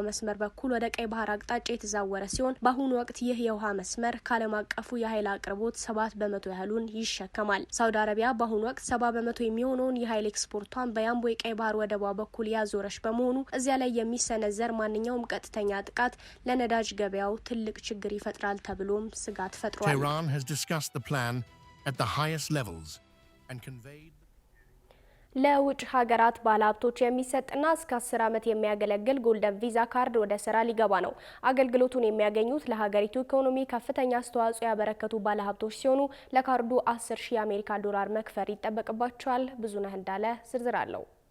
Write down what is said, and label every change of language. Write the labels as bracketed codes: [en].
[am] መስመር በኩል ወደ ቀይ ባህር አቅጣጫ የተዛወረ ሲሆን በአሁኑ ወቅት ይህ የውሃ መስመር ከዓለም አቀፉ የኃይል አቅርቦት 7% ያህሉን ይሸከማል። ሳውዲ አረቢያ በአሁኑ ወቅት 70% የሚሆነውን የኃይል ኤክስፖርቷን በያምቦ የቀይ ባህር ወደቧ በኩል ያዞረች በመሆኑ እዚያ ላይ የሚሰነዘር ማንኛውም ቀጥተኛ ጥቃት ለነዳጅ ገበያው ትልቅ ችግር ይፈጥራል ተብሎም ስጋት ፈጥሯል። [en] Tehran has discussed the plan at the highest levels and conveyed [am] ለውጭ ሀገራት ባለሀብቶች የሚሰጥና እስከ 10 ዓመት የሚያገለግል ጎልደን ቪዛ ካርድ ወደ ስራ ሊገባ ነው። አገልግሎቱን የሚያገኙት ለሀገሪቱ ኢኮኖሚ ከፍተኛ አስተዋጽኦ ያበረከቱ ባለሀብቶች ሲሆኑ ለካርዱ 10,000 የአሜሪካ ዶላር መክፈል ይጠበቅባቸዋል። ብዙነህ እንዳለ ዝርዝር አለው።